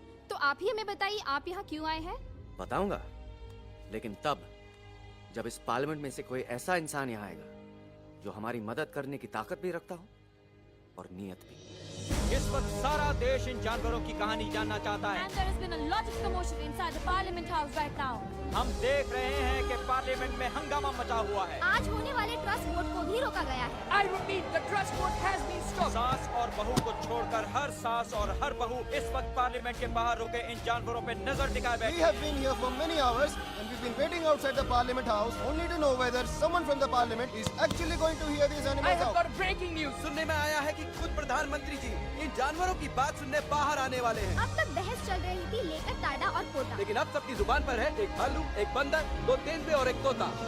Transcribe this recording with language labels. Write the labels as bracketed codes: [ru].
[hi] तो आप ही हमें बताइए, आप यहाँ क्यों आए हैं? बताऊंगा, लेकिन तब जब इस पार्लियामेंट में से कोई ऐसा इंसान यहाँ आएगा जो हमारी मदद करने की ताकत भी रखता हो और नीयत भी। इस वक्त सारा देश इन जानवरों की कहानी जानना चाहता है। [en] And there has been a lot of commotion inside the Parliament House right now. [hi] हम देख रहे हैं कि पार्लियामेंट में हंगामा मचा हुआ है। आज होने वाले ट्रस्ट वोट को भी रोका गया है। [en] I repeat, the trust vote has been stopped. [hi] सास और बहू को छोड़कर हर सास और हर बहू इस वक्त पार्लियामेंट के बाहर रुके इन जानवरों पे नजर टिकाए बैठे। [en] We have been here for many hours and we've been waiting outside the Parliament House only to know whether someone from the Parliament is actually going to hear these animals I have out. got breaking news. [hi] सुनने में आया है कि खुद प्रधानमंत्री जी इन जानवरों की बात सुनने बाहर आने वाले हैं। अब तक बहस चल रही थी लेकर टाडा और पोता। लेकिन अब सबकी जुबान पर है एक भालू, एक बंदर, दो तेंदुए और एक तोता।